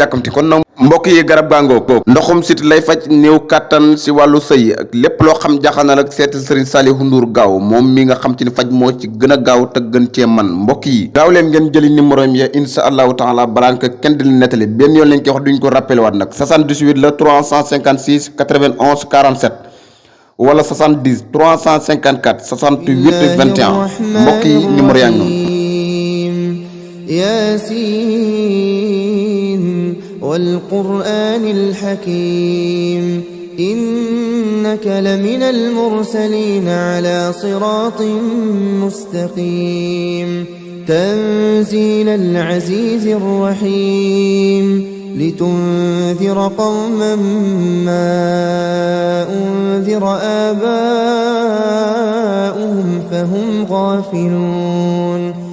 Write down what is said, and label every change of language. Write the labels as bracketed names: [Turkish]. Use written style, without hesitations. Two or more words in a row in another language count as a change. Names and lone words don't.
[Wolof] yàkkamti kon nag mbokk yi garab gaangoo ko ndoxum sit lay faj néew kàttan si wàllu sëy ak lépp loo xam jaaxal na rek seetal Serigne Saliou Ndour gaaw moom mi nga xam te ni faj moo ci gën a gaaw te gën cee man mbokk yi gaaw leen ngeen jëli numéro yi [Arabic] إن شاء الله تعالى [Wolof] balaa nga kenn di nettali benn yoon lañ koy wax duñ ko rappelé waat nag 78 la 356 91 47 wala 70 354 68 21 mbokk yi numéro yaa ngi noonu [Arabic] ياسين والقرآن الحكيم إنك لمن المرسلين على صراط مستقيم تنزيل العزيز الرحيم لتنذر قوما ما أنذر آباؤهم فهم غافلون